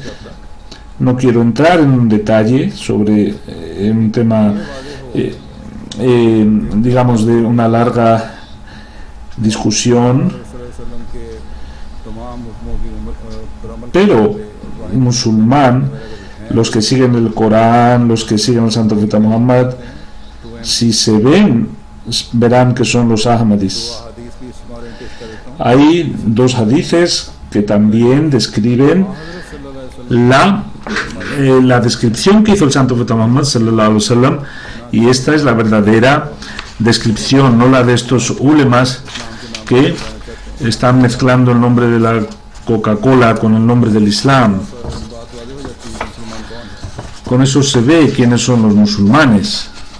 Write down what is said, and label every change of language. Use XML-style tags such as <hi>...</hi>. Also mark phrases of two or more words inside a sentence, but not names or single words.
<es>No quiero entrar en un detalle sobre un tema digamos de una larga discusión, pero musulmán, los que siguen el Corán, los que siguen al santo profeta Muhammad, si se verán que son los ahmadis. Hay dos hadices que también describen la descripción que hizo el santo profeta Muhammad</es> <ar>صلى الله عليه وسلم,</ar> <es>y esta es la verdadera descripción, no la de estos ulemas que están mezclando el nombre de la Coca-Cola con el nombre del Islam. Con eso se ve quiénes son los musulmanes.</es>